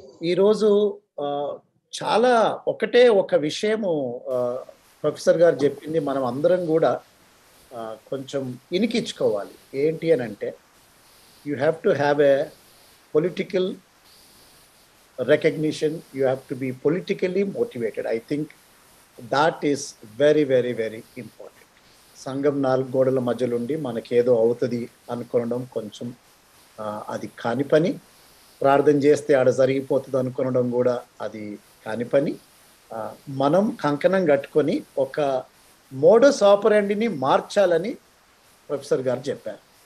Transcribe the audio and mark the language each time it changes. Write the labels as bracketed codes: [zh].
[te] ఈరోజు చాలా ఒక విషయము ప్రొఫెసర్ గారు చెప్పింది మనం అందరం కూడా కొంచెం ఇనికించుకోవాలి. ఏంటి అని అంటే, [en] You have to have a political recognition, you have to be politically motivated. I think that is very, very, very important. [te] సంఘం 4 గోడల మధ్యలో ఉండి మనకేదో అవుతుంది అనుకోవడం కొంచెం అది కాని పని. ప్రార్థన చేస్తే ఆడ జరిగిపోతుంది అనుకోవడం కూడా అది కాని పని. మనం కంకణం కట్టుకొని ఒక మోడస్ ఆపరెండిని మార్చాలని ప్రొఫెసర్ గారు చెప్పారు.